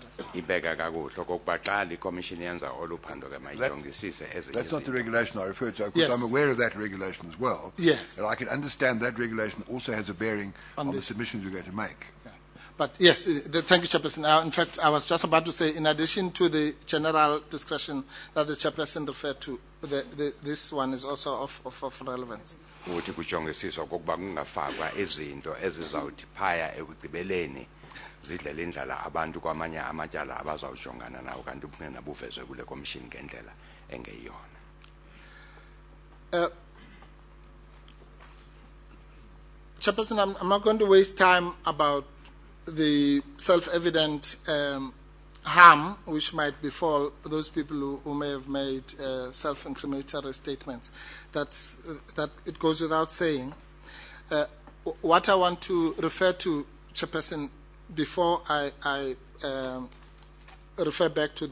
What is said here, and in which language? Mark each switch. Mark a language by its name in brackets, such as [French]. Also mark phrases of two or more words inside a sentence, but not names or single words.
[Xhosa] Ibeka kakuhle okokuba xa le commission yenza oluphando ke mayijongisise ezinye. [English] That's not the regulation I referred to. Of course, Yes. I'm aware of that regulation as well. Yes. And I can understand that regulation also has a bearing on the submissions you're going to make. But yes, thank you, Chairperson. In fact, I was just about to say, in addition to the general discretion that the Chairperson referred to, this one is also of relevance. [Xhosa] Uthi kujongisiswa okokuba kungafakwa izinto ezizawuthi phaya ekugqibeleni zidlele indlala abantu kwamanye amatyala abazawujongana nawo kanti ubungqina buvezwe kule commission ngendlela engeyona. [English] Chairperson, I'm not going to waste time about the self-evident harm which might befall those people who may have made self-incriminatory statements. That it goes without saying. What I want to refer to, Chairperson, before I refer back to